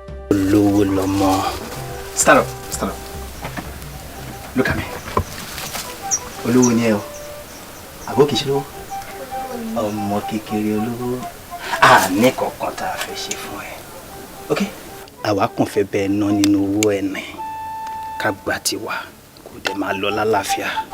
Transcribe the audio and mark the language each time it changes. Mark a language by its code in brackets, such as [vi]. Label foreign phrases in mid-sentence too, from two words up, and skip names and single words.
[yo] Olówó lọmọ. [en] Stand up, stand up. Look at me. [yo] Olówó ni ẹ o. Àbó kìí ṣe lówó? Ọmọ kékeré olówó. A ní kankan tá a fẹ́ ṣe fún ẹ. [en] Ok? [yo] Àwa kàn fẹ́ bẹ́ẹ̀ ná nínú owó ẹ ní. Ká gba tiwa, kò dé máa lọ lálàáfíà.